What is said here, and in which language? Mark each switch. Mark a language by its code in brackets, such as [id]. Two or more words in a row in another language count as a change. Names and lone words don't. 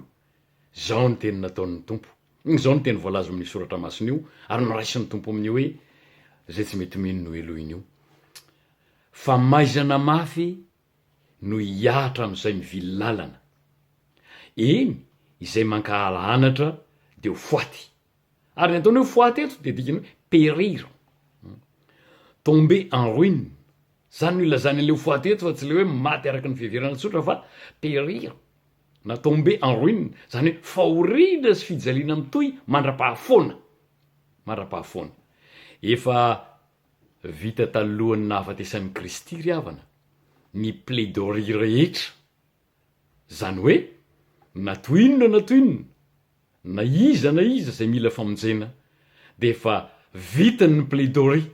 [mg] Zao ny teny nataon'ny tompo. Zao ny teny voalaza amin'ny soratra masina io, ary noraisin'ny tompo amin'io hoe zay tsy mety mino no elohina io. Fa maizana mafy no hiatra am'izay mivily lalana. Eny, izay mankahala anatra de ho foaty. Ary ny ataony hoe foaty eto de dikany hoe périr. [fr] Tomber en ruine. [mg] Zany no ilazany an'le ho foaty eto, fa tsy le hoe maty araky ny fiheverana tsotra, fa périr. [fr] Na tomber en ruine, [mg] zany hoe fahorina sy fijaliana mitoy mandra-pahafoana. Mandra-pahafoana. Efa vita talohan'ny nahafatesan'ny Kristy ry havana ny plaidoirie rehetra. Zany hoe, natoinona, na iza zay mila famonjena, de efa vitany ny plaidoirie.